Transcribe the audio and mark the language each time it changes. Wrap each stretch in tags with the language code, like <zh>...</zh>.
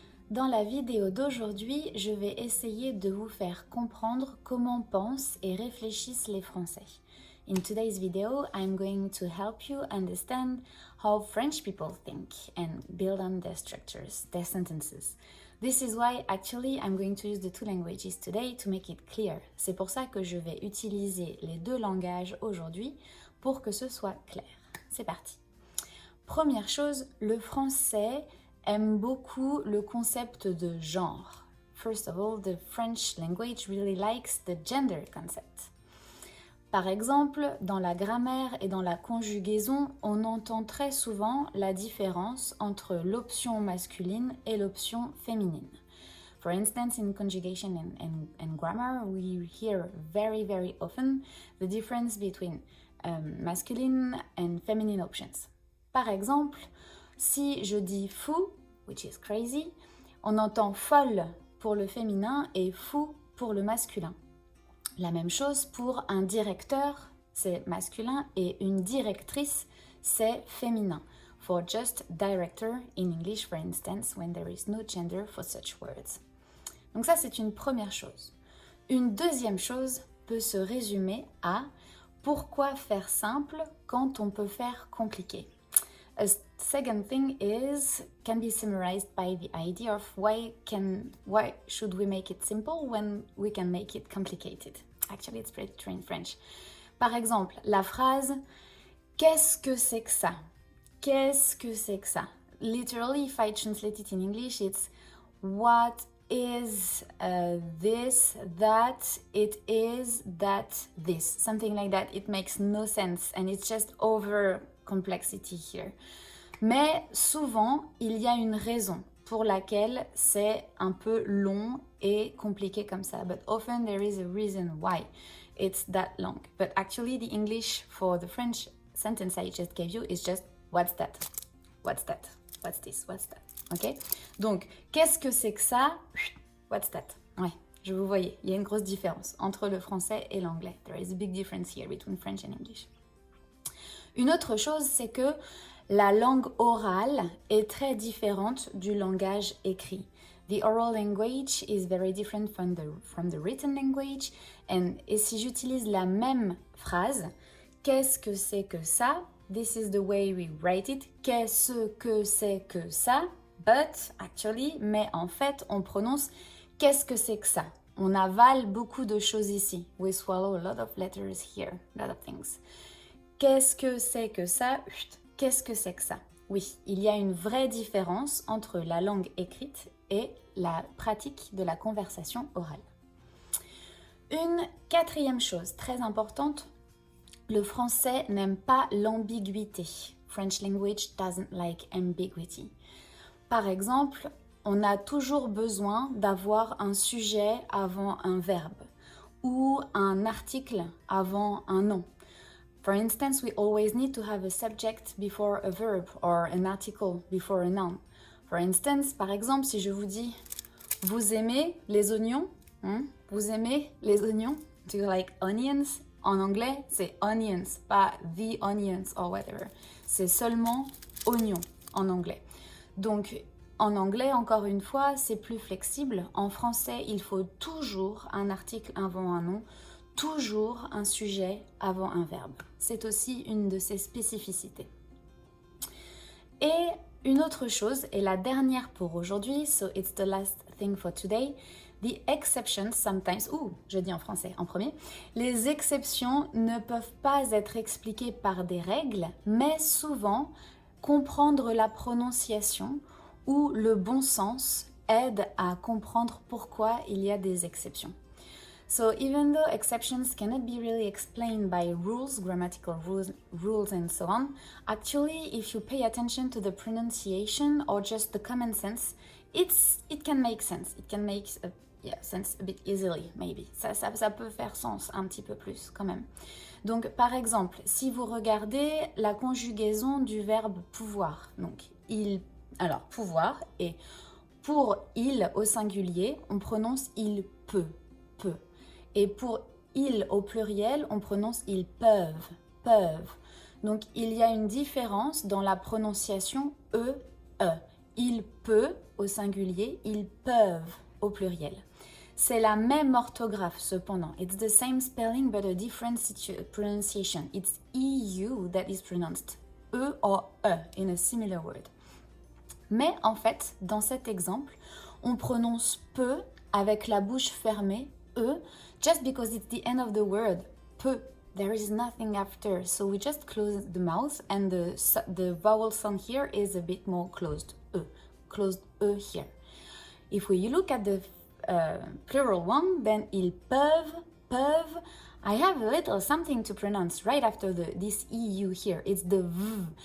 <fr>Dans la vidéo d'aujourd'hui, je vais essayer de vous faire comprendre comment pensent et réfléchissent les Français.</fr> <en>In today's video, I'm going to help you understand how French people think and build on their structures, their sentences. This is why actually I'm going to use the two languages today to make it clear.</en> <fr>C'est pour ça que je vais utiliser les deux langages aujourd'hui pour que ce soit clair. C'est parti. Première chose, le français aime beaucoup le concept de genre.</fr> <en>First of all, the French language really likes the gender concept.</en> <fr>Par exemple, dans la grammaire et dans la conjugaison, on entend très souvent la différence entre l'option masculine et l'option féminine.</fr> <en>For instance, in conjugation and grammar, we hear very often the difference between masculine and feminine options.</en> <fr>Par exemple, si je dis fou,</fr> <en>which is crazy,</en> <fr>on entend folle pour le féminin et fou pour le masculin. La même chose pour un directeur, c'est masculin, et une directrice, c'est féminin.</fr> <en>For just director in English, for instance, when there is no gender for such words.</en> <fr>Donc ça, c'est une première chose. Une deuxième chose peut se résumer à pourquoi faire simple quand on peut faire compliqué.</fr> <en>A second thing can be summarized by the idea of why should we make it simple when we can make it complicated. Actually, it's pretty true in French.</en> <fr>Par exemple, la phrase « Qu'est-ce que c'est que ça ?» Qu'est-ce que c'est que ça?</fr> <en>Literally, if I translate it in English, it's what is this, that, it is, that, this. Something like that. It makes no sense and it's just over complexity here.</en> <fr>Mais souvent, il y a une raison pour laquelle c'est un peu long et compliqué comme ça.</fr> <en>But often there is a reason why it's that long. But actually the English for the French sentence I just gave you is just what's that? What's that? What's this? What's that? Ok?</en> <fr>Donc, qu'est-ce que c'est que ça?</fr> <en>What's that?</en> <fr>Ouais, je vous voyais, il y a une grosse différence entre le français et l'anglais.</fr> <en>There is a big difference here between French and English.</en> <fr>Une autre chose, c'est que la langue orale est très différente du langage écrit.</fr> <en>The oral language is very different from the written language.</en> <fr>Et si j'utilise la même phrase, qu'est-ce que c'est que ça?</fr> <en>This is the way we write it.</en> <fr>Qu'est-ce que c'est que ça?</fr> <en>But, actually,</en> <fr>mais en fait, on prononce qu'est-ce que c'est que ça? On avale beaucoup de choses ici.</fr> <en>We swallow a lot of letters here, a lot of things.</en> <fr>Qu'est-ce que c'est que ça? Qu'est-ce que c'est que ça? Oui, il y a une vraie différence entre la langue écrite et la pratique de la conversation orale. Une quatrième chose très importante, le français n'aime pas l'ambiguïté.</fr> <en>French language doesn't like ambiguity.</en> <fr>Par exemple, on a toujours besoin d'avoir un sujet avant un verbe ou un article avant un nom.</fr> <en>For instance, we always need to have a subject before a verb or an article before a noun. For instance,</en> <fr>par exemple, si je vous dis « Vous aimez les oignons ?» Vous aimez les oignons?</fr> <en>Do you like onions?</en> <fr>En anglais, c'est onions, pas</fr> <en>the onions or whatever.</en> <fr>C'est seulement oignon en anglais. Donc, en anglais, encore une fois, c'est plus flexible. En français, il faut toujours un article avant un nom, toujours un sujet avant un verbe. C'est aussi une de ses spécificités. Et une autre chose, et la dernière pour aujourd'hui,</fr> <en>so it's the last thing for today, the exceptions sometimes,</en> <fr>je dis en français en premier, les exceptions ne peuvent pas être expliquées par des règles, mais souvent, comprendre la prononciation ou le bon sens aide à comprendre pourquoi il y a des exceptions.</fr> <en>So even though exceptions cannot be really explained by rules, grammatical rules and so on, actually if you pay attention to the pronunciation or just the common sense, it can make sense. It can make sense a bit easily, maybe.</en> <fr>Ça peut faire sens un petit peu plus quand même. Donc par exemple, si vous regardez la conjugaison du verbe pouvoir, donc pouvoir, et pour il au singulier, on prononce il peut. Et pour ils au pluriel, on prononce ils peuvent. Donc il y a une différence dans la prononciation e. il peut au singulier, ils peuvent au pluriel. C'est la même orthographe cependant.</fr> <en>It's the same spelling but a different pronunciation. It's EU that is pronounced E or E in a similar word.</en> <fr>Mais en fait, dans cet exemple, on prononce peut avec la bouche fermée, E,</fr> <en>just because it's the end of the word,</en> <fr>peut.</fr> <en>There is nothing after, so we just close the mouth and the vowel sound here is a bit more closed E here. If we look at the plural one, then ils peuvent. I have a little something to pronounce right after this EU here. It's the V.</en>